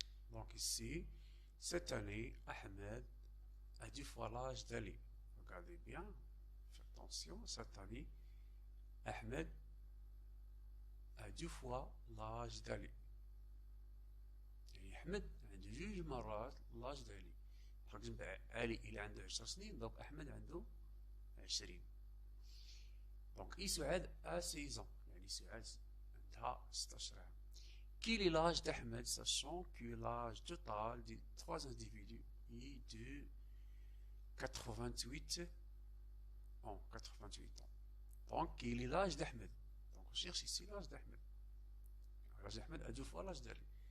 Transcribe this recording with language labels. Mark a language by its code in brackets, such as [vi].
[fr] Donc ici, cette année, Ahmed a 2 fois l'âge d'Ali. Regardez bien, faites attention, cette année, Ahmed a 2 fois l'âge d'Ali. [ar] يعني أحمد عنده 2 مرات l'âge d'Ali. par exemple علي إلى عنده 10 سنين، donc أحمد عنده 20. donc سعاد a 16 ans، يعني سعاد عندها 16 عام. [fr] Quel est l'âge d'Ahmed, sachant que l'âge total des 3 individus est de 88 ans. Donc, quel est l'âge d'Ahmed? Donc, on cherche ici l'âge d'Ahmed. L'âge d'Ahmed a 2 fois l'âge d'Ali.